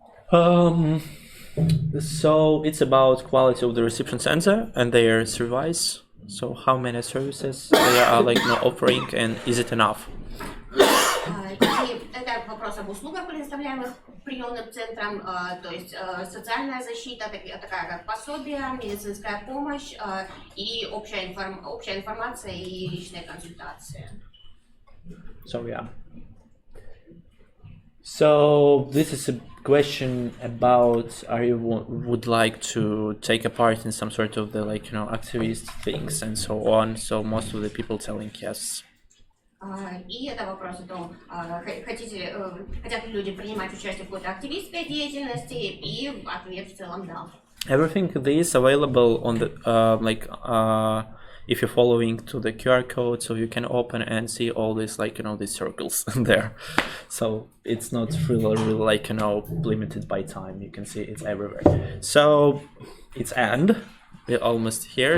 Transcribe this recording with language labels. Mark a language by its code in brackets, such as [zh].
[en] So it's about quality of the reception center and their service. So how many services they are like offering, and is it enough? [ru] И это вопрос об услугах, предоставляемых приемным центром, то есть социальная защита, такая как пособие, медицинская помощь и общая информация и личные консультации. [en] So yeah. So this is a question about are you would like to take a part in some sort of the like activist things and so on. So most of the people telling yes. [ru] И это вопрос о том, хотят ли люди принимать участие в какой-то активистской деятельности, и ответ в целом да. [en] Everything is available on the if you're following to the QR code, so you can open and see all these like these circles there. So it's not really like limited by time. You can see it's everywhere. So it's end. We're almost here.